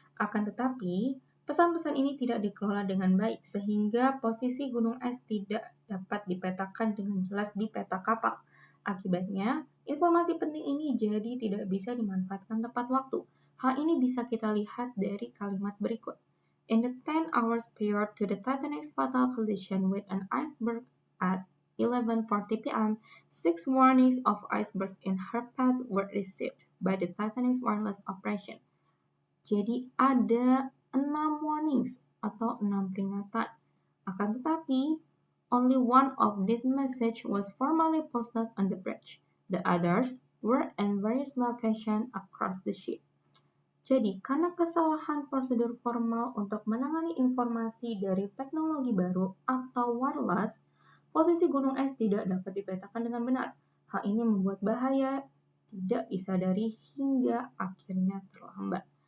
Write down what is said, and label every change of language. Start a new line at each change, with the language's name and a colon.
Indonesian: Akan tetapi, pesan-pesan ini tidak dikelola dengan baik, sehingga posisi gunung es tidak dapat dipetakan dengan jelas di peta kapal. Akibatnya, informasi penting ini jadi tidak bisa dimanfaatkan tepat waktu. Hal ini bisa kita lihat dari kalimat berikut.
English: In the 10 hours prior to the Titanic's fatal collision with an iceberg at 11:40 p.m., 6 warnings of icebergs in her path were received by the Titanic's wireless operation.
Indonesian: Jadi ada 6 warnings atau 6 peringatan. Akan tetapi,
English: only one of these messages was formally posted on the bridge. The others were in various locations across the ship.
Indonesian: Jadi, karena kesalahan prosedur formal untuk menangani informasi dari teknologi baru atau wireless, posisi gunung es tidak dapat dipetakan dengan benar. Hal ini membuat bahaya tidak disadari hingga akhirnya terlambat.